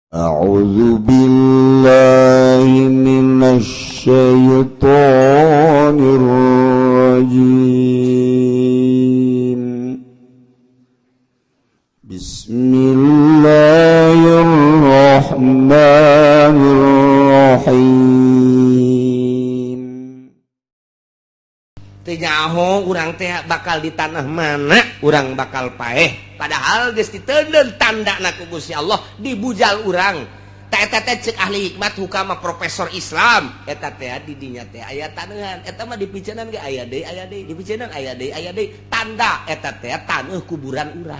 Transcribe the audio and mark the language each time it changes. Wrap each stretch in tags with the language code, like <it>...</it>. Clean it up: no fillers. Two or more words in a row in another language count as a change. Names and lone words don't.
<ar>أعوذ بالله من الشيطان الرجيم بسم الله الرحمن الرحيم.</ar> <su>Nyaho urang teh bakal di tanah mana urang bakal paeh, padahal geus diteudeun tandana ku Gusti Allah di bujal urang. Ta eta teh ceuk ahli hikmat hukama profesor Islam, eta teh di dinya teh aya taneuhan, eta mah dipiceunan ge aya deui dipiceunan aya deui tanda eta teh taneuh kuburan urang.</su>